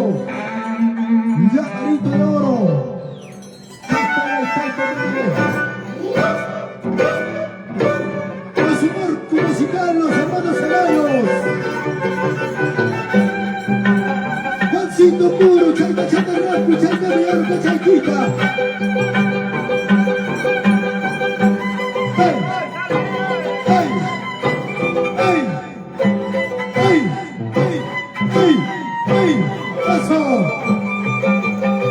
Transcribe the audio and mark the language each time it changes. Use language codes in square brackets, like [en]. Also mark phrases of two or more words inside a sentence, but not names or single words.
[es] Llaverito de oro. Con su marco musical, los hermanos Ceballos. Juancito puro, chaita, chaita, raspo, chaita, millarca, chaitita. ¡Hey! ¡Hey! ¡Hey! ¡Hey! ¡Hey! ¡Hey! ¡Hey! ¡Eso!